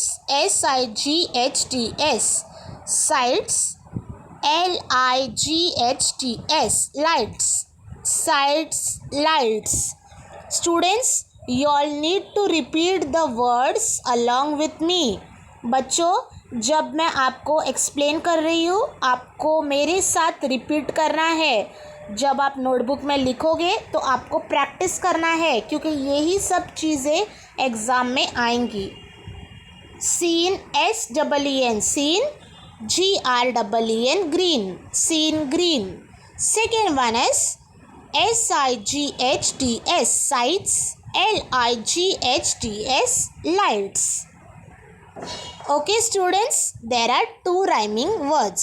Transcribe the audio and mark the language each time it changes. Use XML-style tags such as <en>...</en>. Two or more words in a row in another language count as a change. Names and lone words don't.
<en>S-I-G-H-T-S. Sights. L-I-G-H-T-S. Lights. Sights, lights. Students, you all need to repeat the words along with me.</en> <hi>बच्चों, जब मैं आपको एक्सप्लेन कर रही हूँ आपको मेरे साथ रिपीट करना है. जब आप नोटबुक में लिखोगे तो आपको प्रैक्टिस करना है, क्योंकि यही सब चीज़ें एग्ज़ाम में आएंगी.</hi> <en>सीन, S-E-E-N, सीन. G-R-E-E-N, green. Seen green. Second one is S-I-G-H-T-S, sights. L-I-G-H-T-S, lights. Okay students, there are 2 rhyming words.</en>